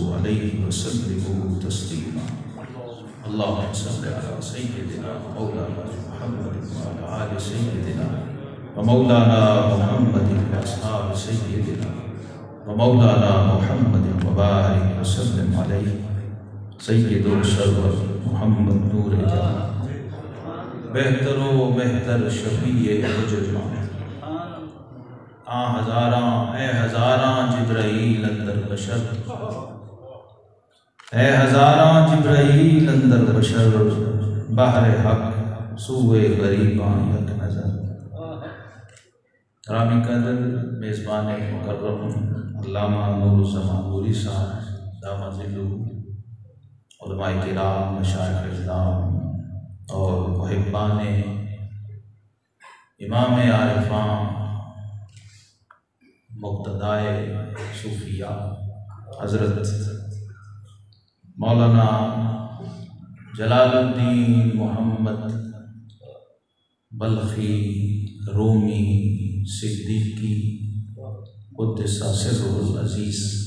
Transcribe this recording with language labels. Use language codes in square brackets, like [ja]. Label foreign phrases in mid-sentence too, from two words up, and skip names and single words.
[ar] عليه وسلموا تسليما اللهم صل على سيدنا مولانا محمد وعلى آل سيدنا ومولانا محمد وأصحاب سيدنا ومولانا محمد وبارك وسلم عليه [fa] سید و سرور محمد نور جہاں بہتر و بہتر شفیع مجرمان اے ہزاراں جبرائیل اندر بشر اے ہزاراں جبرائیل اندر بشر بحر حق سوئے غریباں یک نظر [ur] رامی قدر میزبان مکرم علامہ نور الزمان نوری صاحب دامت ذلو علماء کرام مشایخ اعظام اور محبان امام عارفان مقتدائے صوفیاء حضرت مولانا جلال الدین محمد بلخی رومی صدیقی قدس سرہ العزیز